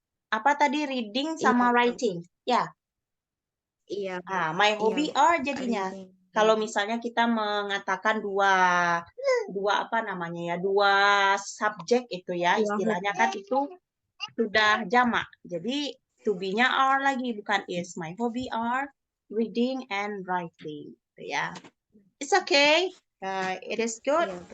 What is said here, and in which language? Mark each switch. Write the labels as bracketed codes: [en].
[id] Apa tadi reading sama writing? Ya. Iya. [en] My hobby are [id] jadinya. Kalau misalnya kita mengatakan dua apa namanya ya, dua subjek itu ya, istilahnya kan itu sudah jamak. Jadi to be-nya are lagi bukan is. [en] My hobby are reading and writing. Ya, it's okay. It is good.